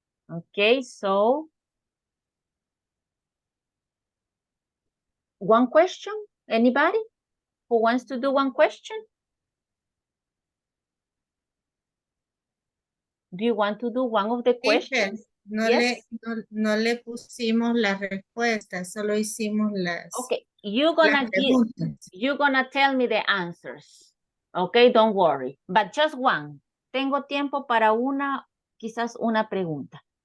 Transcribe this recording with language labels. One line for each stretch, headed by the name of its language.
English: Okay, so one question, anybody who wants to do one question? Do you want to do one of the questions?
Spanish: No,
English: Yes.
Spanish: no le pusimos las respuestas, solo hicimos las,
English: Okay, you're gonna tell me the answers. Okay, don't worry. But just one.
Spanish: Tengo tiempo para quizás una pregunta.